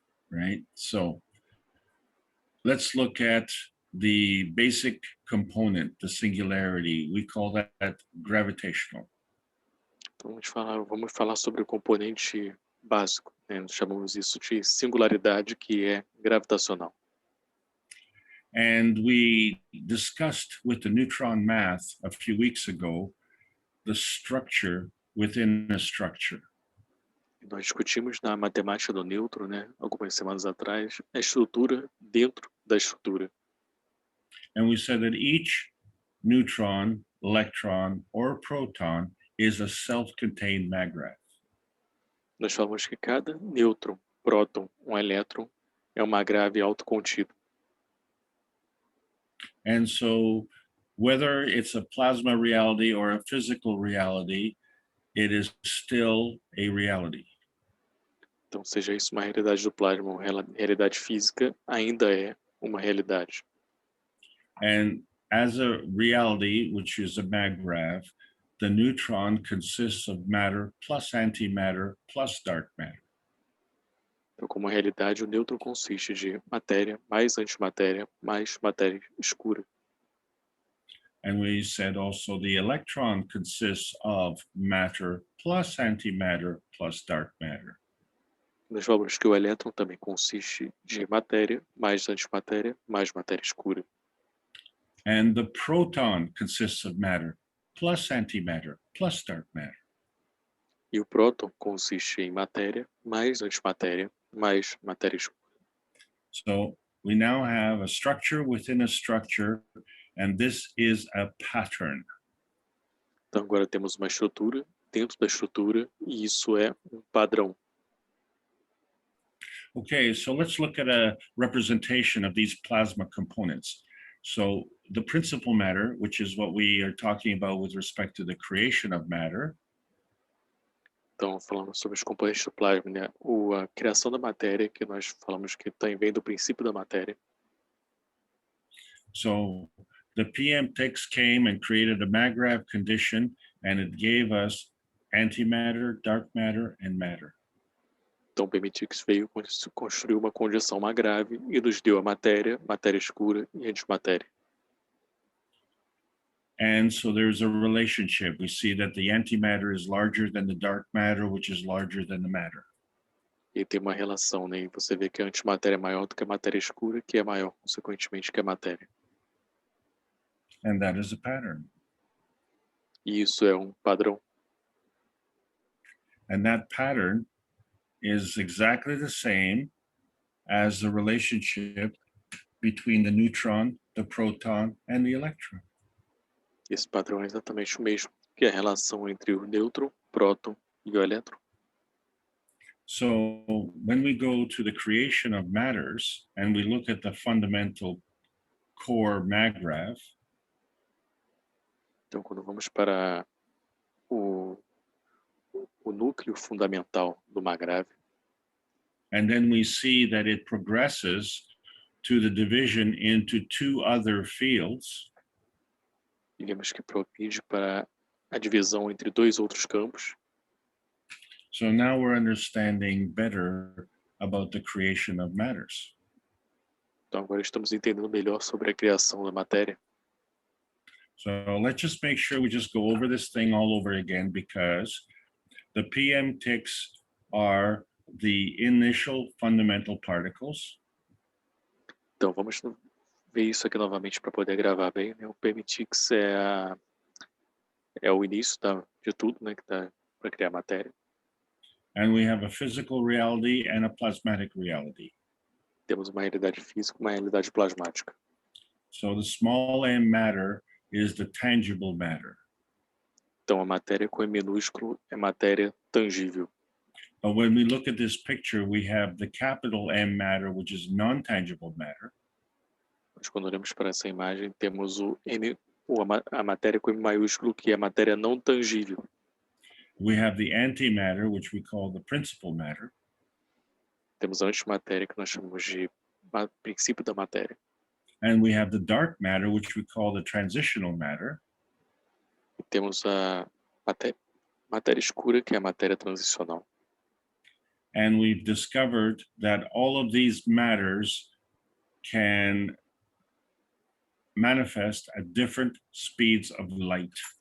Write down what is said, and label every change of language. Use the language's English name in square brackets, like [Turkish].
[English] Right? So let's look at the basic component, the singularity. We call that gravitational. [Portuguese] Então vamos falar sobre o componente básico, né? Nós chamamos isso de singularidade, que é gravitacional. [English] And we discussed with the neutron math a few weeks ago the structure within a structure. [Portuguese] Nós discutimos na matemática do Nêutron, né, algumas semanas atrás, a estrutura dentro da estrutura. [English] And we said that each neutron, electron, or proton is a self-contained magravity. [Portuguese] Nós falamos que cada nêutron, próton, elétron é uma grave autocontida. [English] And so whether it's a plasma reality or a physical reality, it is still a reality. [Portuguese] Então, seja isso uma realidade do plasma ou realidade física, ainda é uma realidade. [English] And as a reality, which is a maggrav, the neutron consists of matter plus antimatter plus dark matter. [Portuguese] Então, como realidade, o nêutron consiste de matéria mais antimatéria mais matéria escura. [English] And we said also the electron consists of matter plus antimatter plus dark matter. [Portuguese] Nós falamos que o elétron também consiste de matéria mais antimatéria mais matéria escura. [English] And the proton consists of matter plus antimatter plus dark matter. [Portuguese] E o próton consiste em matéria mais antimatéria mais matéria escura. [English] So we now have a structure within a structure, and this is a pattern. [Portuguese] Então agora temos uma estrutura dentro da estrutura e isso é um padrão. [English] Okay, so let's look at a representation of these plasma components. So the principal matter, which is what we are talking about with respect to the creation of matter. [Portuguese] Então falamos sobre os componentes do plasma, né? A criação da matéria, que nós falamos que vem do princípio da matéria. [English] So the PM ticks came and created a maggrav condition, and it gave us antimatter, dark matter, and matter. [Portuguese] Então o PMTIX veio construir uma condição grave e nos deu a matéria, matéria escura e antimatéria. [English] And so there's a relationship. We see that the antimatter is larger than the dark matter, which is larger than the matter. [Portuguese] E tem uma relação, né? E você vê que a antimatéria é maior do que a matéria escura, que é maior, consequentemente, que a matéria. [English] And that is a pattern. [Portuguese] E isso é um padrão. [English] And that pattern is exactly the same as the relationship between the neutron, the proton, and the electron. [Portuguese] Esse padrão é exatamente o mesmo que a relação entre o nêutron, próton e o elétron. [English] So when we go to the creation of matters and we look at the fundamental core maggraph, [Portuguese] Então, quando vamos para o núcleo fundamental do MAGRAV, [English] and then we see that it progresses to the division into two other fields, [Portuguese] e vemos que progride para a divisão entre dois outros campos. [English] so now we're understanding better about the creation of matters. [Portuguese] Então, agora estamos entendendo melhor sobre a criação da matéria. [English] So let's just make sure we just go over this thing all over again, because the PM ticks are the initial fundamental particles. [Portuguese] Então, vamos ver isso aqui novamente para poder gravar bem, né? O PMTix é o início de tudo, né, que dá para criar matéria. [English] And we have a physical reality and a plasmatic reality. [Portuguese] Temos uma realidade física, uma realidade plasmática. [English] So the small m matter is the tangible matter. [Portuguese] Então, a matéria com E minúsculo é matéria tangível. [English] But when we look at this picture, we have the capital M matter, which is non-tangible matter. [Portuguese] Mas quando olhamos para essa imagem, temos a matéria com M maiúsculo, que é a matéria não tangível. [English] We have the antimatter, which we call the principal matter. [Portuguese] Temos a antimatéria, que nós chamamos de princípio da matéria. [English] And we have the dark matter, which we call the transitional matter. [Portuguese] E temos a matéria escura, que é a matéria transicional. [English] And we've discovered that all of these matters can manifest at different speeds of light.